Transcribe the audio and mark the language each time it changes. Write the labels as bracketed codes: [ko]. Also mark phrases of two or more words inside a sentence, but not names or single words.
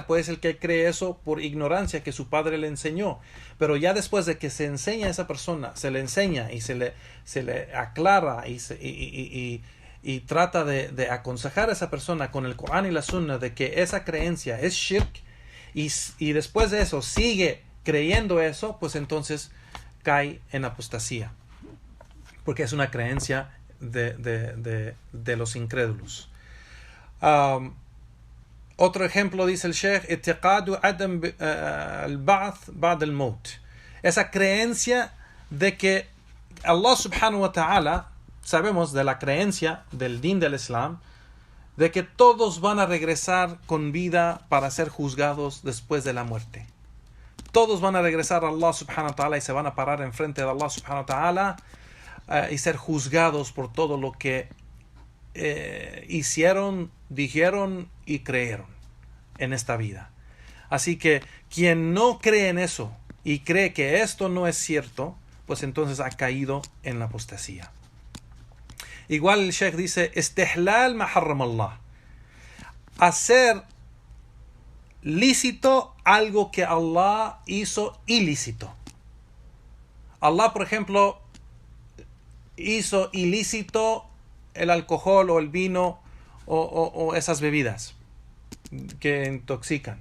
[es] Puede ser que cree eso por ignorancia, que su padre le enseñó, pero ya después de que se enseña a esa persona, se le enseña y se le aclara y trata de aconsejar a esa persona con el Corán y la Sunna de que esa creencia es shirk, y después de eso sigue creyendo eso, pues entonces cae en apostasía, porque es una creencia de los incrédulos. Otro ejemplo, dice el Sheikh, [ar] اعتقاد عدم البعث بعد الموت, [es] esa creencia de que [ar] الله سبحانه وتعالى, [es] sabemos de la creencia del din del Islam, de que todos van a regresar con vida para ser juzgados después de la muerte. Todos van a regresar a [ar] الله سبحانه وتعالى [es] y se van a parar enfrente de [ar] الله سبحانه وتعالى [es] y ser juzgados por todo lo que hicieron, dijeron y creyeron en esta vida. Así que quien no cree en eso y cree que esto no es cierto, pues entonces ha caído en la apostasía. Igual el Sheikh dice, [ar] استحلال ما حرم الله. [es] Hacer lícito algo que Allah hizo ilícito. Allah, por ejemplo, hizo ilícito el alcohol o el vino o esas bebidas que intoxican.